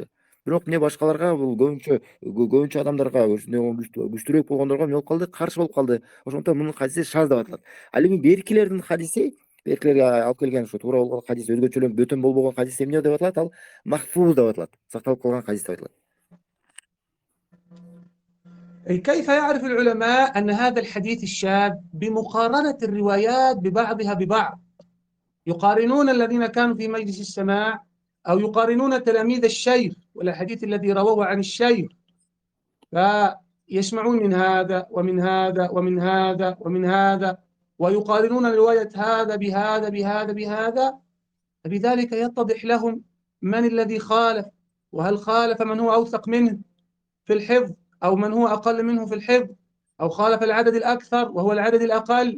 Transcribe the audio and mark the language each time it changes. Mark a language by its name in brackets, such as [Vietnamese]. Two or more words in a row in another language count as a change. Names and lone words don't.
[Kyrgyz] Бирок эмне башкаларга бул көбүнчө адамдарга күчтүүрөөк болгондорго эмне болуп калды? Каршы болуп калды. Ошондуктан мунун хадиси шааз деп аталат. Ал эми беркилердин хадиси, беркилерге алып келген ушу туура болгон хадис, өзгөчөлөнүп бөтөн болбогон хадис эмне деп аталат? Ал махфуз деп аталат. Сакталып калган хадис деп аталат. [Arabic] كيف يعرف العلماء أن هذا الحديث الشاذ؟ بمقارنة الروايات ببعضها ببعض، يقارنون الذين كانوا في مجلس السماع أو يقارنون تلاميذ الشيخ والحديث الذي رووه عن الشيخ، فيسمعون من هذا ومن هذا ومن هذا ومن هذا ويقارنون رواية هذا بهذا بهذا بهذا، فبذلك يتضح لهم من الذي خالف، وهل خالف من هو أوثق منه في الحفظ أو من هو أقل منه في الحفظ، أو خالف العدد الأكثر وهو العدد الأقل.